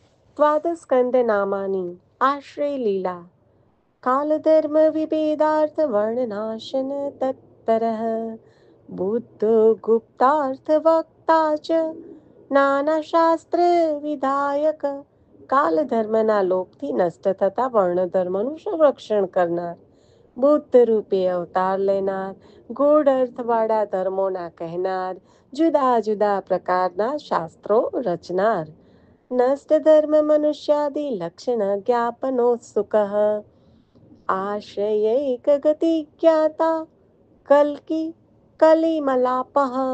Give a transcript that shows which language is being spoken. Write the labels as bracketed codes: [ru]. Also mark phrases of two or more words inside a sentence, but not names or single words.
[sa] द्वादस्कन्द नामानि आश्रय लीला कालधर्म विभेदार्थ वर्णनाशन तत्परः बुद्धो गुप्तार्थ वक्ता [gu] च નાના શાસ્ત્ર વિધાયક કાલધર્મના લોપથી નષ્ટ થતા વર્ણધર્મનું સંરક્ષણ કરનાર બુદ્ધ રૂપે અવતાર લેનાર ગૂઢ અર્થવાળા ધર્મોના કહેનાર જુદા જુદા પ્રકારના શાસ્ત્રો રચનાર નષ્ટ ધર્મ [sa] મનુષ્યાદિ લક્ષણ જ્ઞાપનોત્સુક આશ્રયૈક ગતિ જ્ઞાતા કલ્કી કલિમલાપઃ